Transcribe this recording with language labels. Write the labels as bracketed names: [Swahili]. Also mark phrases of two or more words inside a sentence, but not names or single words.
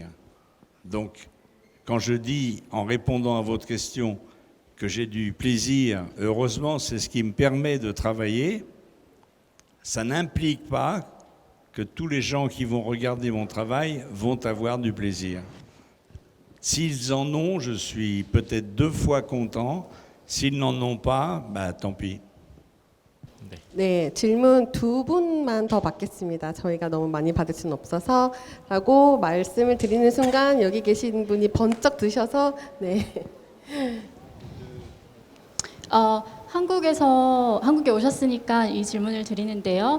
[French] Donc, quand je dis, en répondant à votre question, que j'ai du plaisir, heureusement, c'est ce qui me permet de travailler, ça n'implique pas que tous les gens qui vont regarder mon travail vont avoir du plaisir. S'ils en ont, je suis peut-être 2 fois content. S'ils n'en ont pas, bah, tant pis. [Korean] 네, 질문 2분만 더 받겠습니다. 저희가 너무 많이 받을 수는 없어서 라고 말씀을 드리는 순간 여기 계신 분이 번쩍 드셔서 네. 한국에 오셨으니까 이 질문을 드리는데요.